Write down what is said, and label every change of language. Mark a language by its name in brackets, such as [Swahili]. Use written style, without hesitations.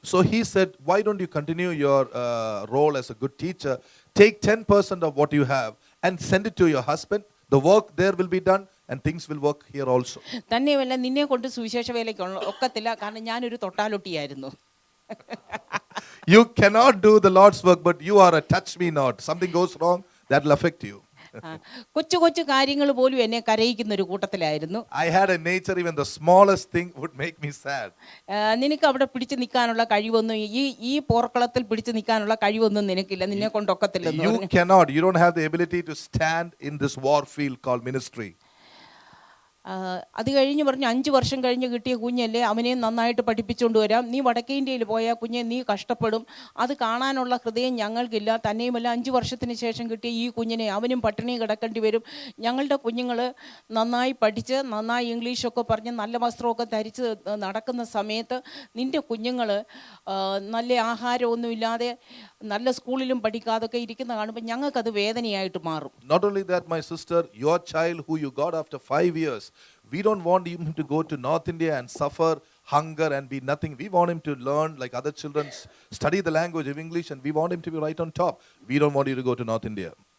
[English] So he said, why don't you continue your role as a good teacher, take 10% of what you have and send it to your husband, the work there will be done and things will work here also. [Malayalam] തന്നെയുമല്ല, നിന്നെ കൊണ്ട് സുവിശേഷ വേലയ്ക്ക് ഒക്കത്തില്ല, കാരണം ഞാനൊരു തൊട്ടാലൊട്ടിയായിരുന്നു. [English] You cannot do the Lord's work, but you are a touch me not. Something goes wrong, that will affect you. [Malayalam] കൊച്ചു കൊച്ചു കാര്യങ്ങൾ പോലും എന്നെ കരയിക്കുന്ന ഒരു കൂട്ടത്തിലായിരുന്നു. [English] I had a nature, even the smallest thing would make me sad. [Malayalam] നിനക്ക് അവിടെ പിടിച്ചു നിൽക്കാനുള്ള കഴിവൊന്നും, ഈ പോർക്കളത്തിൽ പിടിച്ചു നിൽക്കാനുള്ള കഴിവൊന്നും നിനക്കില്ല, നിന്നെ കൊണ്ടൊക്കത്തില്ലെന്ന്. [English] You cannot, you don't have the ability to stand in this war field called ministry. [Malayalam] അത് കഴിഞ്ഞ് പറഞ്ഞു, 5 വർഷം കഴിഞ്ഞ് കിട്ടിയ കുഞ്ഞല്ലേ, അവനെ നന്നായിട്ട് പഠിപ്പിച്ചുകൊണ്ട് വരാം, നീ വടക്കേ ഇന്ത്യയിൽ പോയാൽ കുഞ്ഞെ നീ കഷ്ടപ്പെടും, അത് കാണാനുള്ള ഹൃദയം ഞങ്ങൾക്കില്ല, തന്നെയുമല്ല 5 വർഷത്തിന് ശേഷം കിട്ടിയ ഈ കുഞ്ഞിനെ അവനും പട്ടിണി കിടക്കേണ്ടി വരും, ഞങ്ങളുടെ കുഞ്ഞുങ്ങൾ നന്നായി പഠിച്ച് നന്നായി ഇംഗ്ലീഷൊക്കെ പറഞ്ഞ് നല്ല വസ്ത്രമൊക്കെ ധരിച്ച് നടക്കുന്ന സമയത്ത് നിൻ്റെ കുഞ്ഞുങ്ങൾ നല്ല ആഹാരമൊന്നുമില്ലാതെ നല്ല സ്കൂളിലും പഠിക്കാതൊക്കെ ഇരിക്കുന്ന കാണുമ്പോൾ ഞങ്ങൾക്കത് വേദനയായിട്ട് മാറും. [English] Not only that, my sister, your child who you got after 5 years, we don't want him to go to North India and suffer hunger and be nothing. We want him to learn like other children, study the language of English, and we want him to be right on top. We don't want you to go to North India.